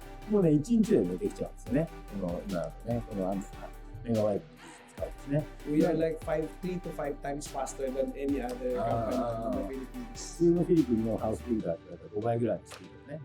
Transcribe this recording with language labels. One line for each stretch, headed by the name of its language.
Japanese: もうね、1日でね、できちゃうんですよね。この今のね、このメガワイドの技術を使うんですね。
English: We are like 3 to 5 times faster than any other company in the Philippines.
Japanese: 普通のフィリピンのハウスビルダーと比べたら5倍ぐらいのスピードでね。